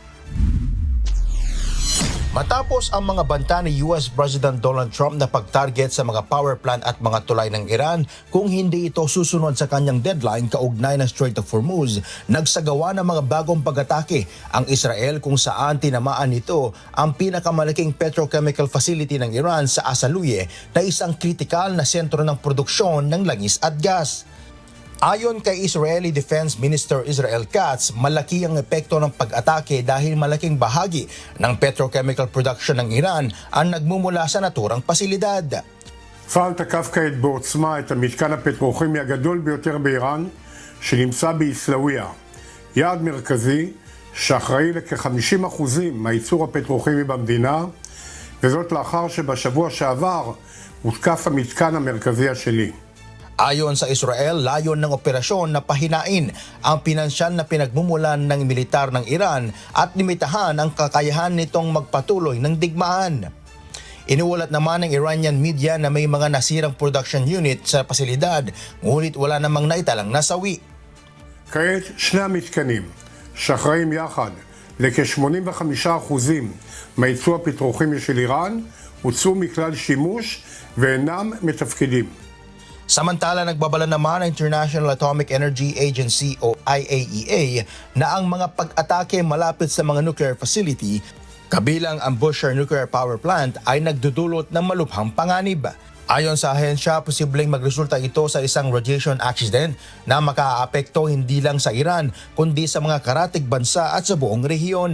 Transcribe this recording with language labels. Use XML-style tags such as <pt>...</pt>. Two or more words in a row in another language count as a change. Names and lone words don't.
<tl>Matapos ang mga banta ni</tl> <en>US President</en> <tl>Donald Trump na pag-target sa mga</tl> <en>power plant</en> <tl>at mga tulay ng Iran kung hindi ito susunod sa kanyang deadline kaugnay ng Strait of Hormuz, nagsagawa ng mga bagong pag-atake ang Israel kung saan tinamaan nito ang pinakamalaking</tl> <en>petrochemical facility</en> <tl>ng Iran sa Asaluye na isang kritikal na sentro ng produksyon ng langis at gas. Ayon kay</tl> <en>Israeli Defense Minister</en> <tl>Israel Katz, malaki ang epekto ng pag-atake dahil malaking bahagi ng</tl> <en>petrochemical production</en> <tl>ng Iran ang nagmumula sa naturang pasilidad.</tl> <he>צה"ל תקף כעת בעוצמה את המתקן הפטרוכימי הגדול ביותר באיראן שנמצא בעיסאוויה, יעד מרכזי שאחראי לכ-50% מהייצור הפטרוכימי במדינה, וזאת לאחר שבשבוע שעבר הותקף המתקן המרכזי השני.</he> <tl>Ayon sa Israel, layon ng operasyon na pahinain ang pinansyal na pinagmumulan ng militar ng Iran at limitahan ang kakayahan nitong magpatuloy ng digmaan. Iniulat naman ng</tl> <en>Iranian media</en> <tl>na may mga nasirang</tl> <en>production unit</en> <tl>sa pasilidad, ngunit wala namang naitalang nasawi.</tl> <he>כעת שני המתקנים שאחראים יחד לכ-85% מהייצוא הפטרוכימי של איראן הוצאו מכלל שימוש ואינם מתפקדים.</he> <tl>Samantala, nagbabala naman ang International Atomic Energy Agency o IAEA na ang mga pag-atake malapit sa mga</tl> <en>nuclear facility,</en> <tl>kabilang ang Bushehr Nuclear Power Plant, ay nagdudulot ng malubhang panganib. Ayon sa ahensya, posibleng magresulta ito sa isang</tl> <en>radiation accident</en> <tl>na makaaapekto hindi lang sa Iran kundi sa mga karatig bansa at sa buong rehiyon.</tl>